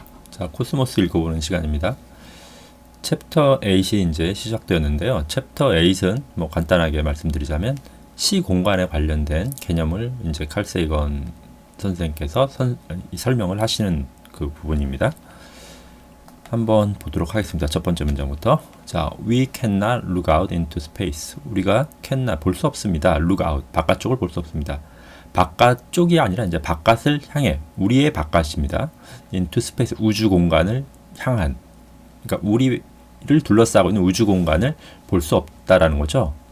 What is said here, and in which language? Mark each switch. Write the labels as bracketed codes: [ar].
[ko] 자, 코스모스 읽어보는 시간입니다. 챕터 8이 이제 시작되었는데요. 챕터 8은 뭐 간단하게 말씀드리자면 시공간에 관련된 개념을 이제 칼 세이건 선생님께서 설명을 하시는 그 부분입니다. 한번 보도록 하겠습니다. 첫 번째 문장부터. [en] 자, we cannot look out into space. [ko] 우리가 cannot 볼 수 없습니다. look out 바깥쪽을 볼 수 없습니다. 바깥쪽이 아니라 이제 바깥을 향해 우리의 바깥입니다. into space 우주 공간을 향한 그러니까 우리를 둘러싸고 있는 우주 공간을 볼 수 없다라는 거죠.